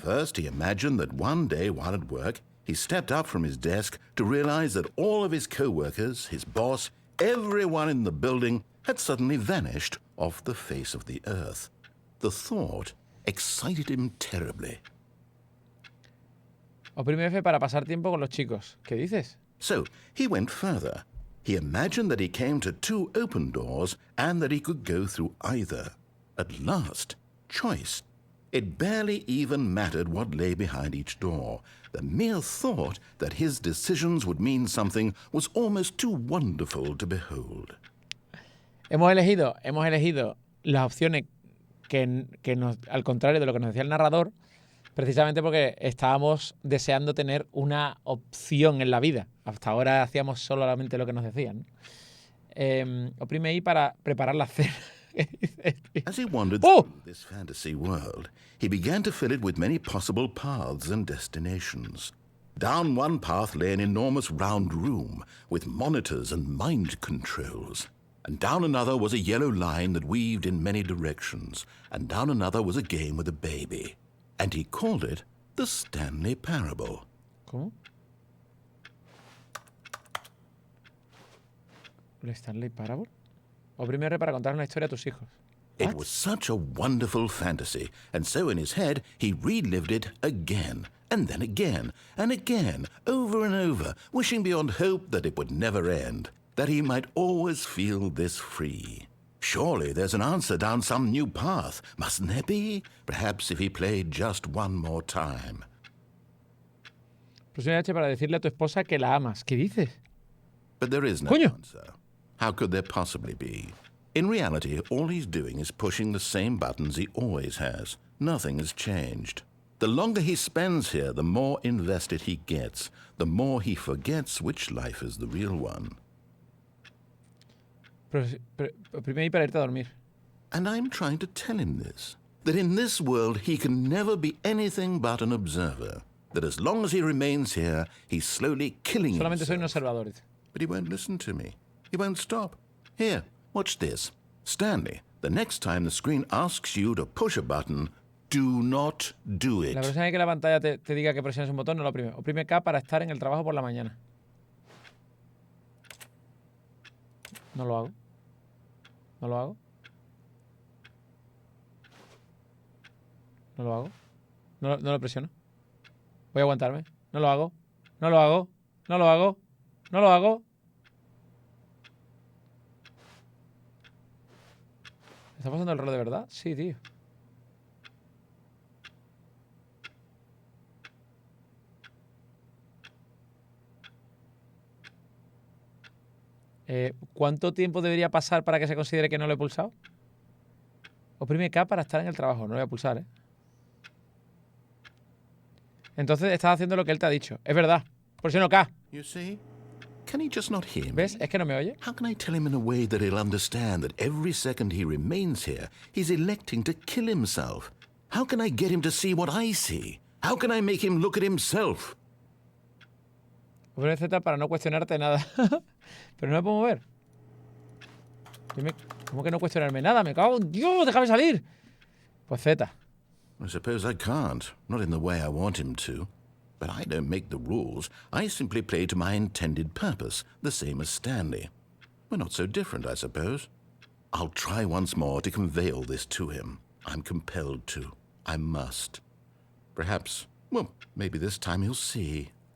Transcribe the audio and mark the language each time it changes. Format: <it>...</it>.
<en>First, he imagined that one day while at work, he stepped up from his desk to realize that all of his co-workers, his boss, everyone in the building had suddenly vanished off the face of the earth. The thought excited him terribly.</en> <es>Oprime F para pasar tiempo con los chicos. ¿Qué dices?</es> <en>So he went further. He imagined that he came to two open doors and that he could go through either. At last, choice. It barely even mattered what lay behind each door. The mere thought that his decisions would mean something was almost too wonderful to behold.</en> <es>Hemos elegido las opciones que nos, al contrario de lo que nos decía el narrador, precisamente porque estábamos deseando tener una opción en la vida. Hasta ahora hacíamos solamente lo que nos decían. Oprime I para preparar la cena.</es> <en>As he wandered through this fantasy world, he began to fill it with many possible paths and destinations. Down one path lay an enormous round room with monitors and mind controls. And down another was a yellow line that weaved in many directions. And down another was a game with a baby. And he called it the Stanley Parable.</en> <es>¿Cómo? ¿El Stanley Parable? Oprime R para contar una historia a tus hijos.</es> <en>It was such a wonderful fantasy, and so in his head he relived it again, and then again, and again, over and over, wishing beyond hope that it would never end, that he might always feel this free. Surely there's an answer down some new path, mustn't there be? Perhaps if he played just one more time.</en> <es>Presiona H para decirle a tu esposa que la amas. ¿Qué dices?</es> <en>But there is no</en> <es>Coño.</es> <en>answer. How could there possibly be? In reality, all he's doing is pushing the same buttons he always has. Nothing has changed. The longer he spends here, the more invested he gets, the more he forgets which life is the real one.</en> <es>Oprime I para irte a dormir.</es> <en>And I'm trying to tell him this, that in this world he can never be anything but an observer, that as long as he remains here, he's slowly killing</en> <es>Solamente soy un</es> <en>himself.</en> <es>observador. Dice.</es> <en>But he won't listen to me. He won't stop. Here, watch this. Stanley, the next time the screen asks you to push a button, do not do it.</en> <es>La próxima vez que la pantalla te diga que presiones un botón, no lo oprime. Oprime K para estar en el trabajo por la mañana. No lo hago. No lo hago. No lo hago. No lo presiono. Voy a aguantarme. No lo hago. No lo hago. No lo hago. No lo hago. ¿Está pasando el rol de verdad? Sí, tío. ¿Cuánto tiempo debería pasar para que se considere que no lo he pulsado? Oprime K para estar en el trabajo. No lo voy a pulsar, ¿eh? Entonces estás haciendo lo que él te ha dicho. Es verdad. Presiono K.</es> <en>You see? Can he just not hear me?</en> <es>¿Ves? Es que no me oye.</es> <en>How can I tell him in a way that he'll understand that every second he remains here, he's electing to kill himself? How can I get him to see what I see? How can I make him look at himself?</en> <es>Oprime Z para no cuestionarte nada. Pero no me puedo mover. ¿Cómo que no cuestionarme nada? Me cago en Dios, déjame salir. Pues Z.</es> <en>I suppose I can't, not in the way I want him to. But I don't make the rules. I simply play to my intended purpose, the same as Stanley. We're not so different, I suppose. I'll try once more to convey all this to him. I'm compelled to. I must. Perhaps, well, maybe this time he'll see.</en>